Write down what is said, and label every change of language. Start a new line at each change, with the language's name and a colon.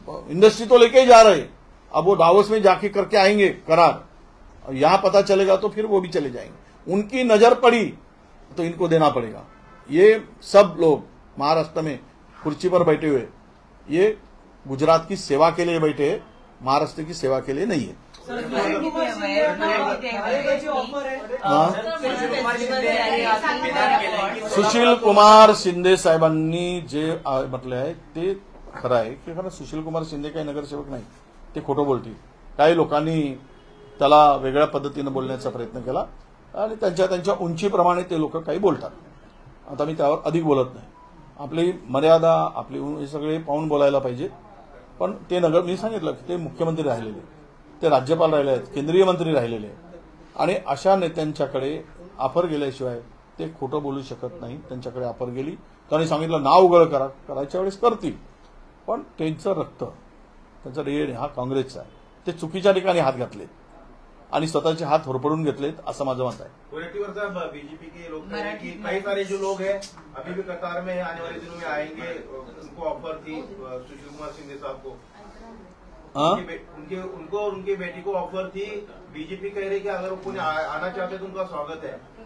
Hindi: Industry तो लेके ही जा रहे. अब वो डावोस में जाके करके आएंगे करार, और यहां पता चलेगा तो फिर वो भी चले जाएंगे. उनकी नजर पड़ी तो इनको देना पड़ेगा. ये सब लोग महाराष्ट्र में कुर्सी पर बैठे हुए, ये गुजरात की सेवा के लिए बैठे हैं, महाराष्ट्र की सेवा के लिए नहीं है.
Marathi: सुशील कुमार शिंदे साहेबांनी जे म्हटले आहे ते खरं आहे की खरं सुशील कुमार शिंदे काही नगरसेवक नाही, ते खोटं बोलतील. काही लोकांनी त्याला वेगळ्या पद्धतीनं बोलण्याचा प्रयत्न केला आणि त्यांच्या उंचीप्रमाणे ते लोक काही बोलतात. आता मी त्यावर अधिक बोलत नाही. आपली मर्यादा, आपली हे सगळे पाहून बोलायला पाहिजे. पण ते मी सांगितलं की ते मुख्यमंत्री राहिलेले, ते राज्यपाल राहिले आहेत, केंद्रीय मंत्री राहिलेले आहेत, आणि अशा नेत्यांच्याकडे ऑफर गेल्याशिवाय ते खोटं बोलू शकत नाही. त्यांच्याकडे ऑफर गेली, त्यांनी सांगितलं नाव उघड करा, करायच्या वेळेस करतील. पण त्यांचं रक्त, त्यांचा डीएनए हा काँग्रेसचा आहे. ते चुकीच्या ठिकाणी हात घातलेत आणि स्वतःचे हात होरपडून घेतलेत, असं माझं मत आहे.
Hindi: बीजेपी के लोग कई सारे जो लोग हैं अभी भी कतार में आने वाले दिनों में आएंगे, उनको ऑफर थी सुशील कुमार शिंदे साहब को, उनको और उनकी बेटी को ऑफर थी. बीजेपी कह रही कि अगर कोई आना चाहते तो उनका स्वागत है.